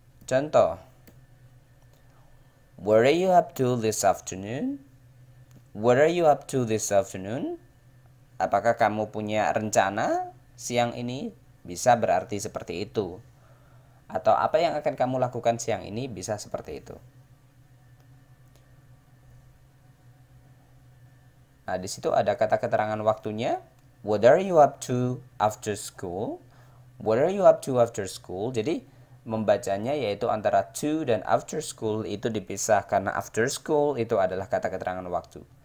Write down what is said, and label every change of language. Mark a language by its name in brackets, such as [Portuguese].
[English] Contoh, what are you up to this afternoon? What are you up to this afternoon? [Indonesian] Apakah kamu punya rencana siang ini? Bisa berarti seperti itu. Atau apa yang akan kamu lakukan siang ini bisa seperti itu. Nah, di situ ada kata keterangan waktunya. [English] What are you up to after school? What are you up to after school? [Indonesian] Jadi membacanya yaitu antara to dan after school itu dipisah karena after school itu adalah kata keterangan waktu.